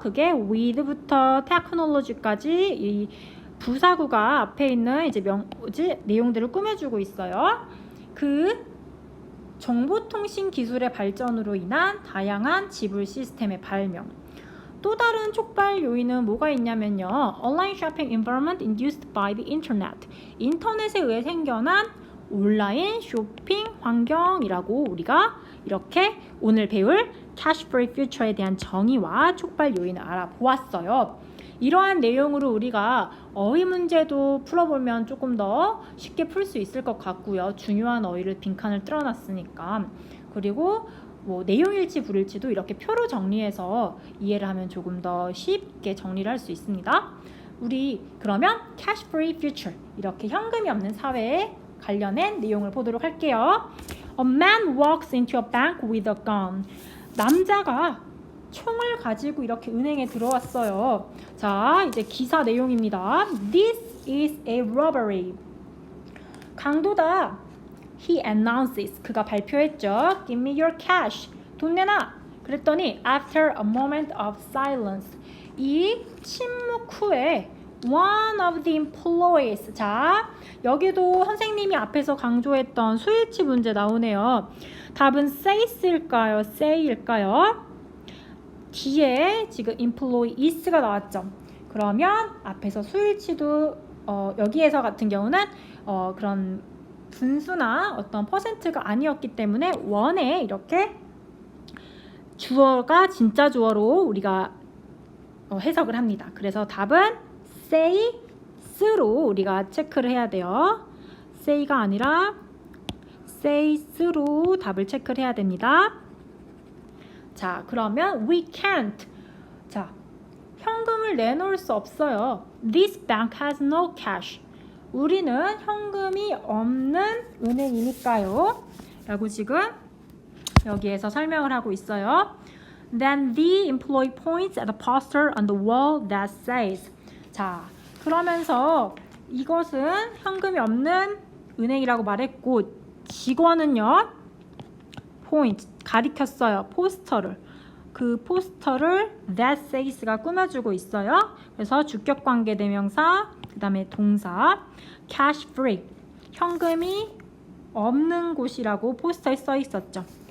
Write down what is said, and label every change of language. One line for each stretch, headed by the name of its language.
Korean: 그게 with부터 technology까지 이 부사구가 앞에 있는 이제 내용들을 꾸며주고 있어요. 그 정보통신 기술의 발전으로 인한 다양한 지불 시스템의 발명. 또 다른 촉발 요인은 뭐가 있냐면요.
English: Online shopping environment induced by the internet.
Korean: 인터넷에 의해 생겨난 온라인 쇼핑 환경이라고 우리가 이렇게 오늘 배울 Cash Free Future에 대한 정의와 촉발 요인을 알아보았어요. 이러한 내용으로 우리가 어휘 문제도 풀어보면 조금 더 쉽게 풀 수 있을 것 같고요. 중요한 어휘를 빈칸을 뚫어놨으니까. 그리고 뭐 내용일치 불일치도 이렇게 표로 정리해서 이해를 하면 조금 더 쉽게 정리를 할 수 있습니다. 우리 그러면 Cash Free Future, 이렇게 현금이 없는 사회에 관련된 내용을 보도록 할게요.
English: A man walks into a bank with a gun.
Korean: 남자가 총을 가지고 이렇게 은행에 들어왔어요. 자, 이제 기사 내용입니다.
English: This is a robbery.
Korean: 강도다.
English: He announces.
Korean: 그가 발표했죠.
English: Give me your cash.
Korean: 돈 내놔. 그랬더니
English: after a moment of silence.
Korean: 이 침묵 후에
English: one of the employees.
Korean: 자, 여기도 선생님이 앞에서 강조했던 수일치 문제 나오네요. 답은 says일까요? say일까요? 뒤에 지금 employees가 나왔죠. 그러면 앞에서 수일치도 여기에서 같은 경우는 그런 분수나 어떤 퍼센트가 아니었기 때문에 원에 이렇게 주어가 진짜 주어로 우리가 해석을 합니다. 그래서 답은 says로 우리가 체크를 해야 돼요. say가 아니라 says로 답을 체크를 해야 됩니다. 자, 그러면
English: we can't.
Korean: 자, 현금을 내놓을 수 없어요.
English: This bank has no cash.
Korean: 우리는 현금이 없는 은행이니까요. 라고 지금 여기에서 설명을 하고 있어요.
English: Then the employee points at a poster on the wall that says.
Korean: 자, 그러면서 이것은 현금이 없는 은행이라고 말했고 직원은요 point 가리켰어요. 포스터를. 그 포스터를 that says가 꾸며주고 있어요. 그래서 주격 관계 대명사 그 다음에 동사 cash free 현금이 없는 곳이라고 포스터에 써 있었죠.